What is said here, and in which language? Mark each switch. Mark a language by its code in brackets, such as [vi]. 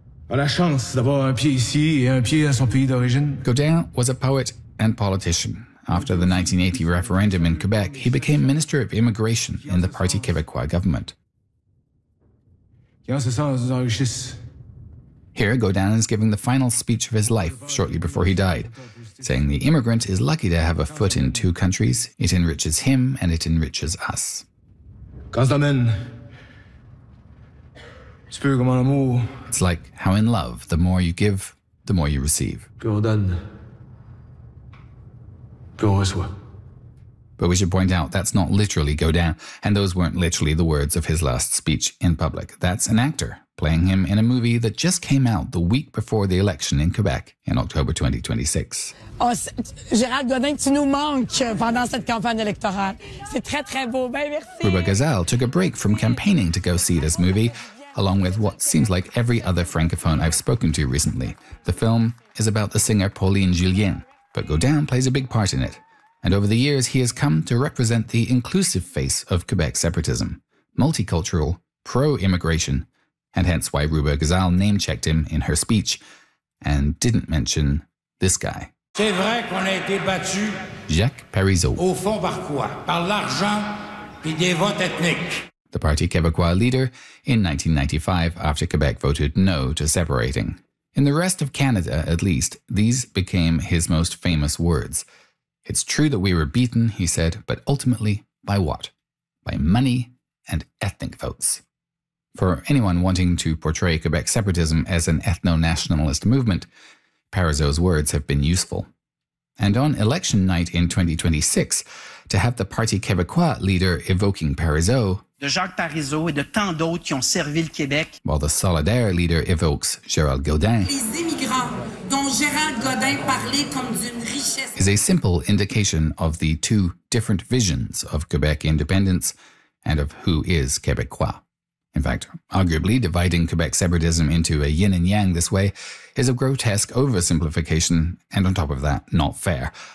[fr] a la chance d'avoir un pied ici et un pied à son pays d'origine. [en] Gauguin was a poet and politician. After the 1980 referendum in Quebec, he became Minister of Immigration in the Parti Québécois government. Here, Gauguin is giving the final speech of his life shortly before he died, saying the immigrant is lucky to have a foot in two countries. It enriches him and it enriches us. It's like how in love, the more you give, the more you receive. But we should point out, that's not literally Gauguin, and those weren't literally the words of his last speech in public. That's an actor playing him in a movie that just came out the week before the election in Quebec in October 2026. [fr] Oh, Gérald Gauguin, tu nous manques pendant cette campagne électorale. C'est très, très beau. Ben, merci. [en] Rubén Gazelle took a break from campaigning to go see this movie, along with what seems like every other francophone I've spoken to recently. The film is about the singer Pauline Julien, but Gauguin plays a big part in it. And over the years, he has come to represent the inclusive face of Quebec separatism, multicultural, pro-immigration, and hence why Rubén Gazelle name-checked him in her speech and didn't mention this guy. [fr] C'est vrai qu'on a été battu. Jacques Parizeau. Au fond, par quoi? Par l'argent et des votes ethniques. [en] The Parti Québécois leader in 1995 after Quebec voted no to separating. In the rest of Canada, at least, these became his most famous words. It's true that we were beaten, he said, but ultimately, by what? By money and ethnic votes. For anyone wanting to portray Quebec separatism as an ethno-nationalist movement, Parizeau's words have been useful. And on election night in 2026, to have the Parti Québécois leader evoking Parizeau, [fr] de Jacques Parizeau et de tant d'autres qui ont servi le Québec. [en] While the Solidaire leader evokes Gérald Gauguin. [fr] Les immigrants dont Gérald Gauguin parlait comme d'une richesse. [en] Is a simple indication of the two different visions of Quebec independence and of who is Québécois. In fact, arguably dividing Quebec separatism into a yin and yang this way is a grotesque oversimplification and on top of that, not fair.